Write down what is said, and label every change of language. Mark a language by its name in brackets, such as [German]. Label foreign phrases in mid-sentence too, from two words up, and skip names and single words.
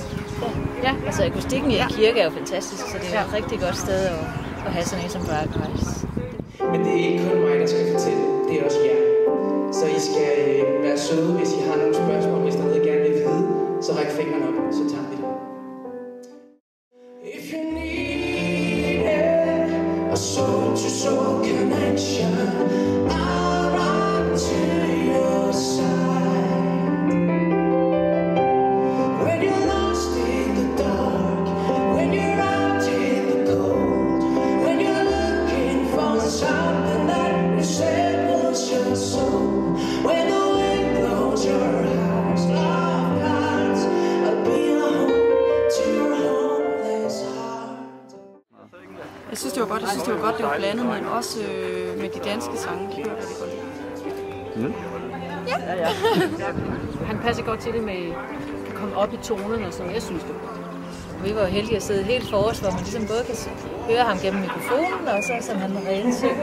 [Danish] Ja, altså akustikken i en kirke er jo fantastisk, så det er et rigtig godt sted at have sådan en som Bright Eyes. Men det er ikke kun mig, der skal fortælle, det er også jer. Så I skal være søde, hvis I har nogle spørgsmål, hvis der er noget, I gerne vil vide, så ræk fingrene op, så tager vi det. [English] If you need a soul-to-soul connection, I'll run to your side. When you're lost in the dark, when you're out in the cold, when you're looking for something that resembles your soul, when the wind blows your house, love cards, I'll be a home to your homeless heart. [Danish] Jeg synes, det var godt. Jeg synes, det var godt, det var blandet, men også med de danske sange. Det var rigtig godt. Ja. Han passer godt til det med at komme op i tonerne og sådan. Jeg synes det. Vi var jo heldige at sidde helt forrest, hvor man ligesom både kan høre ham gennem mikrofonen, og så som han reelt synger.